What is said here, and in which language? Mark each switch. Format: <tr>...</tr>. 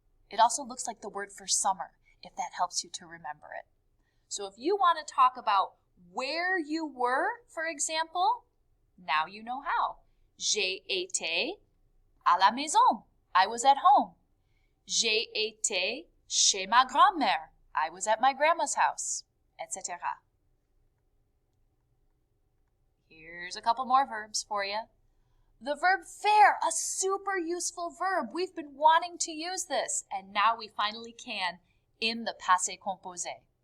<en>It also looks like the word for summer, if that helps you to remember it. So if you want to talk about where you were, for example, now you know how.</en> <fr>J'ai été à la maison.</fr> <en>I was at home.</en> <fr>J'ai été chez ma grand-mère.</fr> <en>I was at my grandma's house, etc. Here's a couple more verbs for you. The verb faire, a super useful verb. We've been wanting to use this, and now we finally can in the passé composé.</en>